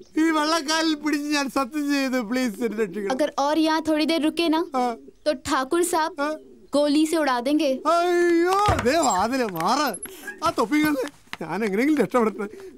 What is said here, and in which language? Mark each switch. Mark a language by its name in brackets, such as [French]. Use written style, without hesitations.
[Malayalam] ഈ വെള്ളക്കാലിൽ പിടിച്ച് ഞാൻ സത്യം ചെയ്തു. പ്ലീസ് രക്ഷിക്കണം. [Hindi] अगर और यहाँ थोड़ी देर रुके ना तो ठाकुर साहब गोली से उड़ा देंगे. [Malayalam] അയ്യോ ദേ വാതിലെ മാറ്. ആ തൊപ്പികളെ ഞാൻ എങ്ങനെയെങ്കിലും രക്ഷപ്പെടട്ടെ.